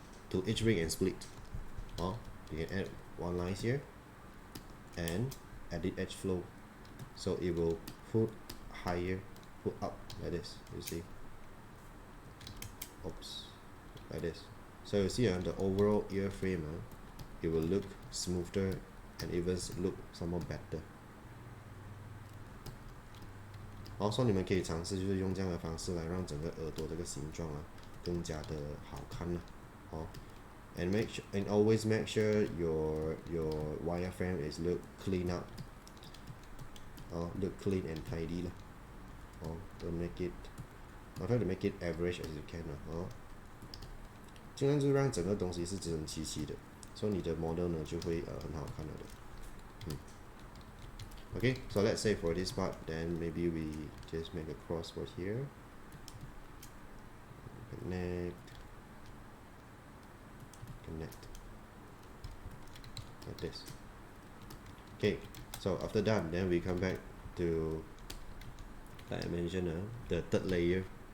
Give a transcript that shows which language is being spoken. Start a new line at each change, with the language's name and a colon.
English: To each ring and split. You can add one line here and edit edge flow, so it will put higher, put up like this. You see? Oops, like this. So you see the overall ear frame, it will look smoother and even look somewhat better.
Chinese: 所以你们可以尝试就是用这样的方式来让整个耳朵这个形状更加的好看了。
English: And always make sure your wireframe is look clean up. Look clean and tidy lah. Don't make it. Try to make it average as you can
Chinese: 尽量就让整个东西是整整齐齐的，所以你的 model 呢就会很好看了的。
English: Okay, so let's say for this part, then maybe we just make a cross for here. Connect like this. Okay, so after done, then we come back to, like I mentioned, the third layer.